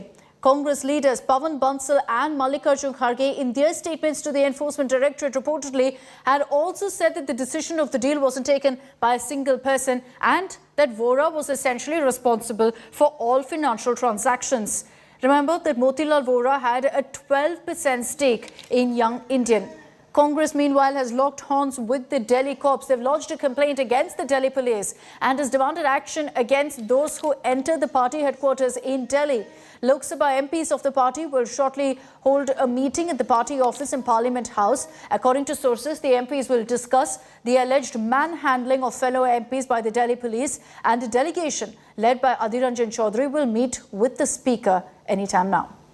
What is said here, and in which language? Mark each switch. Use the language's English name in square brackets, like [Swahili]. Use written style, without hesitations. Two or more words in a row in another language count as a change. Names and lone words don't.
[English] Congress leaders Pawan Bansal and Mallikarjun Kharge, in their statements to the Enforcement Directorate, reportedly had also said that the decision of the deal wasn't taken by a single person and that Vora was essentially responsible for all financial transactions. Remember that Motilal Vora had a 12% stake in Young Indian. Congress, meanwhile, has locked horns with the Delhi cops. They've lodged a complaint against the Delhi police and has demanded action against those who entered the party headquarters in Delhi. Lok Sabha MPs of the party will shortly hold a meeting at the party office in Parliament House. According to sources, the MPs will discuss the alleged manhandling of fellow MPs by the Delhi police, and a delegation led by Adhir Ranjan Chaudhary will meet with the Speaker anytime now.